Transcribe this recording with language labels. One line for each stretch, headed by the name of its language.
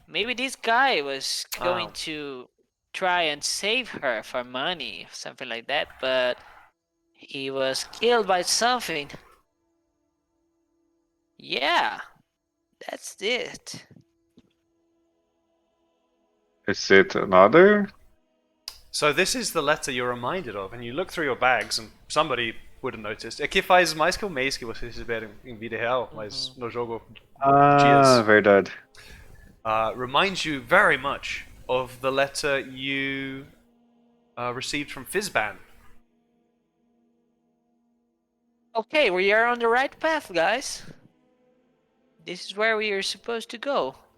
English: Maybe this guy was going to try and save her for money, something like that, but he was killed by something. Yeah, that's it. Is it another? So this is the letter you're reminded of, and you look through your bags, and somebody would have noticed.
Portuguese: Aqui faz mais que um mês que vocês receberam em vida real, mas no jogo Ah, verdade.
English: reminds you very much of the letter you received from Fizban. Okay, we are on the right path, guys. This is where we are supposed to go.